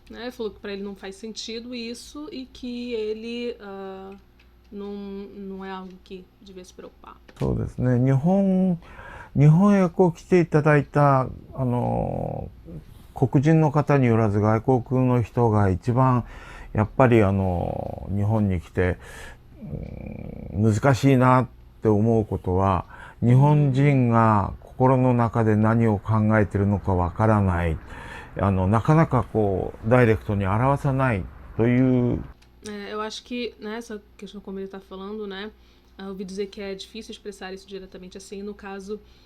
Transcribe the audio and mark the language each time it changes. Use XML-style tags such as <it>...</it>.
<pt>Ele falou que para ele não faz sentido isso e que ele não é algo que devia se preocupar.</pt> <ja>そうですね。日本へこう来ていただいた黒人の方によらず外国の人が一番やっぱり日本に来て難しいなって思うことは日本人が心の中で何を考えているのかわからない。なかなかこうダイレクトに表さないという。</ja> <pt>Eu acho que, né, essa questão como ele está falando, né, eu ouvi dizer que é difícil expressar isso diretamente assim, no caso,</pt>